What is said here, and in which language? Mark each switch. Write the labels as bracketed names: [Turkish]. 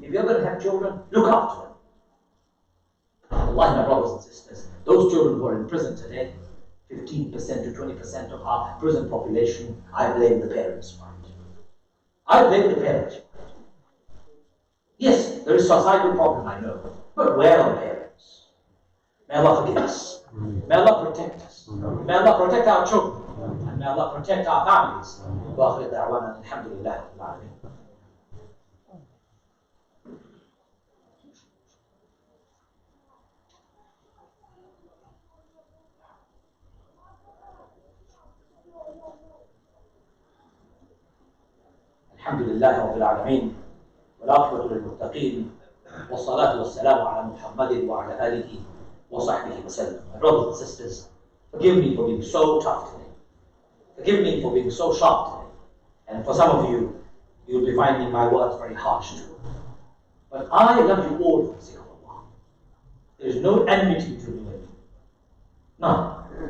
[English] If you're going to have children, look after them. Allah, my brothers and sisters, those children who are in prison today, 15% to 20% of our prison population, I blame the parents for it. I blame the parents for it. Yes, there is a societal problem, I know, but where are the parents? May Allah forgive us. May Allah protect us. May Allah protect our children. And may Allah protect our families. [Arabic] وآخر دعوانا الحمد لله رب العالمين. الحمد لله رب العالمين والعاقبة للمتقين والصلاة والسلام على محمد وعلى آله وصحبه وسلم. [English] My brothers and sisters, forgive me for being so tough today. Forgive me for being so sharp today. And for some of you, you'll be finding my words very harsh too. But I love you all for the sake of Allah. There is no enmity between you and me. None.